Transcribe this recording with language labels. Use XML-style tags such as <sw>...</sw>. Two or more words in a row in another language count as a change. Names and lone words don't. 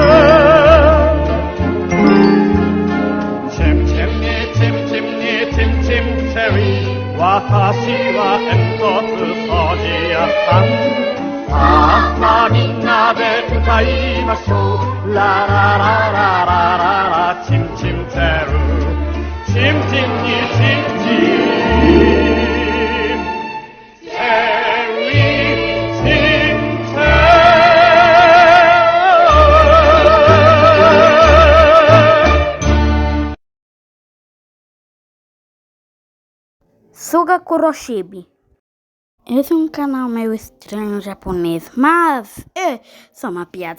<ja>チムチムにチムチムにチムチムチェリー私は煙突掃除屋さんさあみんなで歌いましょうラララララララチムチムチェルチムチムにチムチムチェリーチムチェ</ja> <pt>Suga Kuroshibi. Esse é um canal meio estranho japonês, mas é só uma piada.</pt>